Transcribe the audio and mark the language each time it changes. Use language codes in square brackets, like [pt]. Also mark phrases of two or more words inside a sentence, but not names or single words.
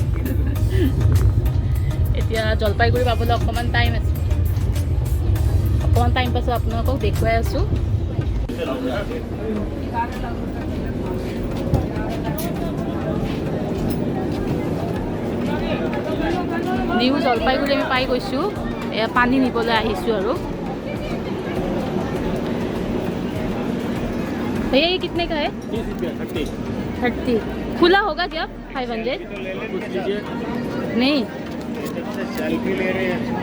[as] এতিয়া জলপাইগুৰি পাবলৈ অকণমান টাইম আছে, অকণমান টাইম পাছত আপোনালোকক দেখুৱাই আছোঁ। নিউ জলপাইগুৰি আমি পাই গৈছোঁ, এয়া পানী নিবলৈ আহিছোঁ আৰু। [hi] भैया ये कितने का है? 30 रुपया 30। 30 खुला होगा क्या? 500 कुछ लीजिए। नहीं, सेल्फी ले रहे हैं।